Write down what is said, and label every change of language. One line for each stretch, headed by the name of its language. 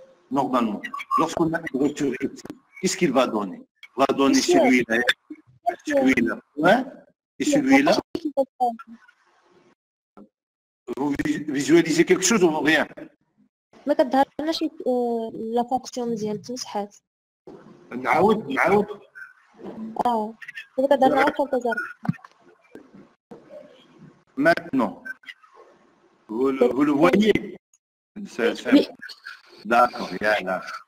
French: Normalement, lorsqu'on a une rupture ici, qu'est-ce qu'il va donner? Il va donner celui-là, ouais, et celui-là. Vous visualisez quelque chose ou rien?
Arabic: ما كتظهرناش لا فونكسيون مزيان تمسحات. نعاود ما كتظهرنا غير فانتازار.
French: Maintenant, vous le voyez? D'accord, il y a là.